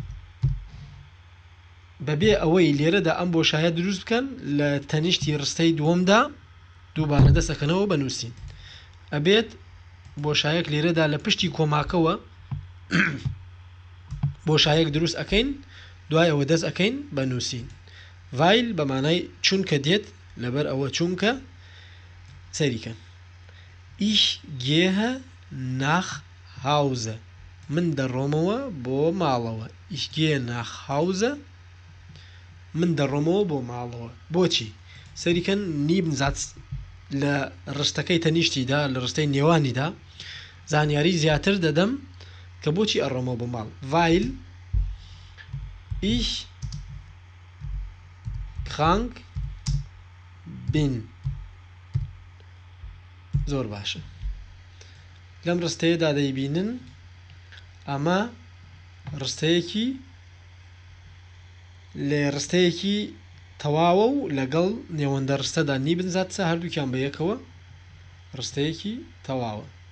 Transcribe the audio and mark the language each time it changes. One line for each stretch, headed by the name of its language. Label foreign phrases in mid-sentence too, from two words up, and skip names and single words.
Central Kurdish: بەبێ ئەوەی لێرەدا ئەم بۆشایە دروست بکەن لە تەنیشتی ڕستەی دووەمدا دووبارە دەسەکەنەوە بەنووسین ئەبێت بۆشایەک لێرەدا لە پشتی کۆماکەوە بۆشایەک دروست ئەەکەین دوای ئەوە دەست ئەەکەین بەنووسین ڤایل بە مانای چونکە دێت لەبەر ئەوە چونکە سەریکەن
German: ich gehe nach Hause
Central Kurdish: من دەڕۆمەوە بۆ ماڵەوە
German: ich gehe nach Hause
Central Kurdish: من دەڕۆمەوە بۆ ماڵەوە بۆچی سەریکەن نیبنزات لە ڕستەکەی تەنیشتیدا لە ڕستەی نێوانیدا زانیاری زیاتر دەدەم کە بۆچی ئەڕۆمەوە بۆ ماڵ
German: weil ich krank bin
Central Kurdish: زۆر باشە لەم ڕستەیەدا دەیبینن ئەمە ڕستەیەکی لێ ڕستەیەکی تەواوە و لەگەڵ نێوەندە ڕستەدا نیبنزاتە هەردووکیان بە یەکەوە ڕستەیەکی تەواوە